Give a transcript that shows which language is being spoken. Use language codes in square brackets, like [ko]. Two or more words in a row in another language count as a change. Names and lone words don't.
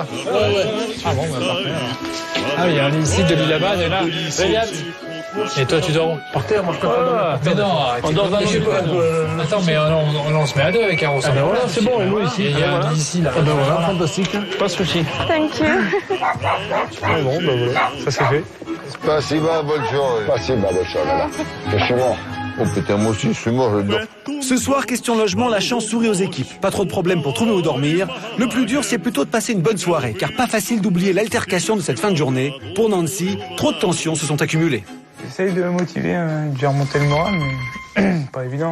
[fr] Ouais. Ah bon, bah parfait. Ah oui, il y a un site de l'île là-bas, et là. Et toi, tu dors où? Par terre, moi je préfère dormir. Mais non, on dort dans le... Attends, mais on se met à deux avec un Ah ben voilà, c'est bon, et nous ici. Il y a un lit ici, là. Ah ben voilà, fantastique. Pas de souci. [en] Thank you. [fr] Ah bon, bah voilà, ça c'est fait. [ru] Спасибо большое. Спасибо большое, [fr] voilà. Je suis mort. Oh putain, moi aussi, je suis mort, je dors. Ce soir, question logement, la chance sourit aux équipes. Pas trop de problèmes pour trouver où dormir. Le plus dur, c'est plutôt de passer une bonne soirée, car pas facile d'oublier l'altercation de cette fin de journée. Pour Nancy, trop de tensions se sont accumulées. J'essaye de me motiver, de remonter le moral, mais pas évident.